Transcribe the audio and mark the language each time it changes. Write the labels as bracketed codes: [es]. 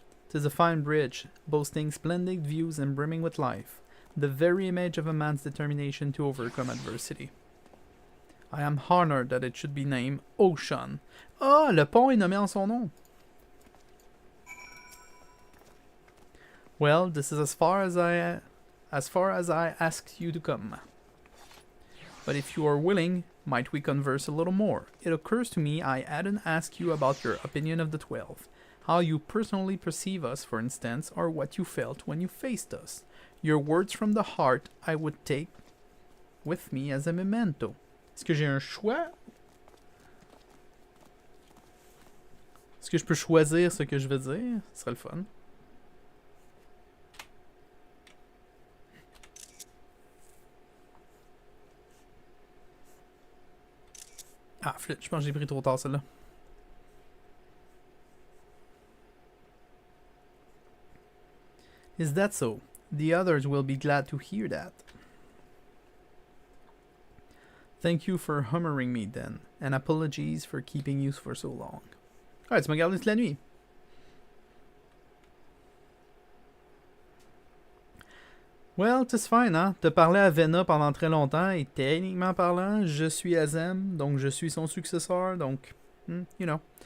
[en] 'Tis a fine bridge, boasting splendid views and brimming with life, the very image of a man's determination to overcome adversity. I am honored that it should be named Ocean. [fr] Ah, le pont est nommé en son nom. [en] Well, this is as far as I asked you to come. But if you are willing, might we converse a little more? It occurs to me I hadn't asked you about your opinion of the 12. How you personally perceive us, for instance, or what you felt when you faced us. Your words from the heart I would take with me as a memento. [fr] Est-ce que j'ai un choix? Est-ce que je peux choisir ce que je veux dire? Ce serait le fun. Ah, flûte, je pense que j'ai pris trop tard celle-là. [en] Is that so? The others will be glad to hear that. Thank you for humoring me then, and apologies for keeping you for so long. [fr] Ah, tu m'as gardé toute la nuit. Well, c'est fine, hein? De parler à Vena pendant très longtemps, et techniquement parlant, je suis Azem, donc je suis son successeur, donc, [en] you know.